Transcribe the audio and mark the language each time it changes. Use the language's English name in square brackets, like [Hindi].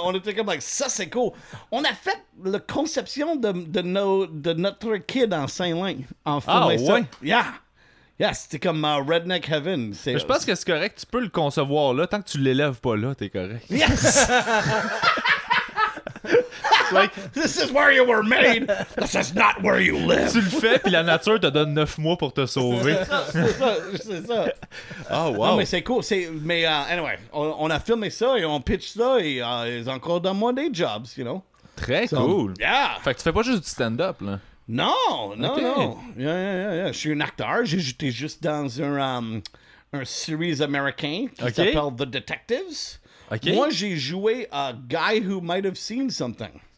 [French] on était comme, [English] like, [French] ça c'est cool. On a fait la conception de notre kid en Saint-Lin. En filmant ça. ouais? [English] Yeah, [French] c'était comme Redneck Heaven. Mais je pense que c'est correct, tu peux le concevoir là, tant que tu l'élèves pas là, t'es correct. [English] Yes! Like, This is where you were made. This is not where you live. [French] tu le fais, puis la nature te donne 9 mois pour te sauver. C'est ça. [English] Oh, wow. [French] Non, mais c'est cool. Mais anyway, on a filmé ça et on pitch ça et ils ont encore donné des jobs, [English] you know? [French] Très cool. [English] Yeah! [French] Fait que tu fais pas juste du stand-up, là. Non. Ok. [English] Yeah. [French] Je suis un acteur. J'étais juste dans un series américain qui Ok. s'appelle The Detectives. OK? Moi, j'ai joué [English] a guy who might have seen something.